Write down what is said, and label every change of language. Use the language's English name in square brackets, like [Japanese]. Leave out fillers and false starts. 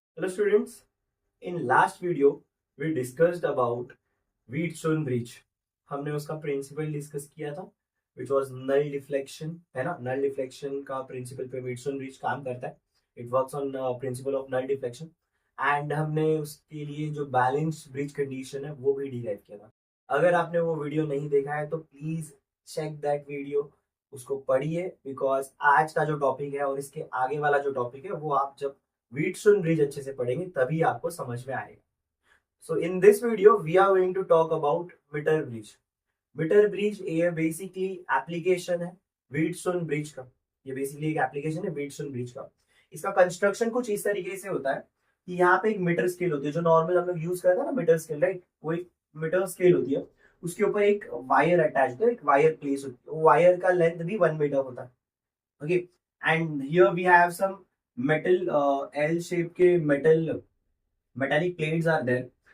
[English] Hello students, in last video we discussed about Wheatstone bridge. [Hindi] हमने उसका principal discuss किया था [English] which was null deflection, [Hindi] है ना. null deflection का प्रिंसिपल पे Wheatstone bridge काम करता है. [English] It works on principle of null deflection and [Hindi] हमने उसके लिए जो बैलेंस्ड ब्रिज कंडीशन है वो भी डिराइव किया था. अगर आपने वो वीडियो नहीं देखा है तो [English] please check that video, [Hindi] उसको पढ़िए बिकॉज आज का जो टॉपिक है और इसके आगे वाला जो टॉपिक है वो आप जब व्हीटस्टोन ब्रिज अच्छे से पढ़ेंगे तभी आपको समझ में आएगा. [English] So in this video we are going to talk about metre bridge. [Hindi] Metre bridge ये बेसिकली एप्लीकेशन है व्हीटस्टोन ब्रिज का. ये बेसिकली एक एप्लीकेशन है व्हीटस्टोन ब्रिज का. इसका कंस्ट्रक्शन कुछ इस तरीके से होता है कि यहाँ पे एक मीटर स्केल होती है जो नॉर्मल हम लोग यूज करते हैं ना, मीटर स्केल, राइट. वो एक मीटर स्केल होती है, उसके ऊपर एक वायर अटैच होता है, एक वायर प्लेस होती है. वो वायर का लेंथ भी 1 मीटर होता है. [English] Okay, and here we have some metal L shape के metallic plates are there.